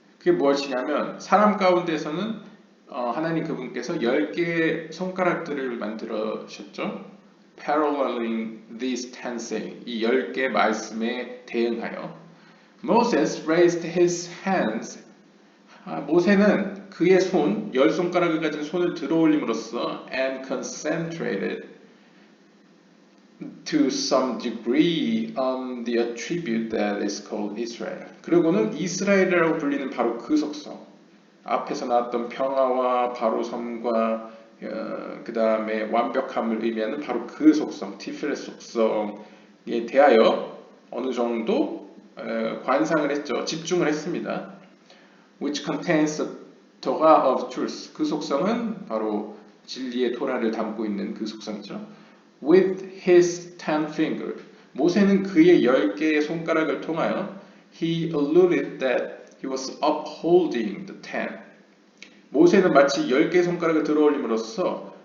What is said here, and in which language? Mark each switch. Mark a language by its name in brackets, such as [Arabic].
[Korean] 그게 무엇이냐면 사람 가운데서는 하나님 그분께서 10개의 손가락들을 만들으셨죠. [English] Paralleling these 10 sayings. [Korean] 이 10개 말씀에 대응하여 [English] Moses raised his hands. [Korean] 모세는 그의 손, 10손가락을 가진 손을 들어올림으로써 [English] and concentrated to some degree on the attribute that is called Israel. [Korean] 그리고는 이스라엘이라고 불리는 바로 그 속성, 앞에서 나왔던 평화와 바로 섬과 그 다음에 완벽함을 의미하는 바로 그 속성, 티필의 속성에 대하여 어느 정도 관상을 했죠. 집중을 했습니다. [English] Which contains the Torah of truth. [Korean] 그 속성은 바로 진리의 토라를 담고 있는 그 속성이죠. [English] With his 10 fingers. [Korean] 모세는 그의 10개의 손가락을 통하여 [English] he alluded that he was upholding the 10. [Korean] 모세는 마치 10개의 손가락을 들어올림으로써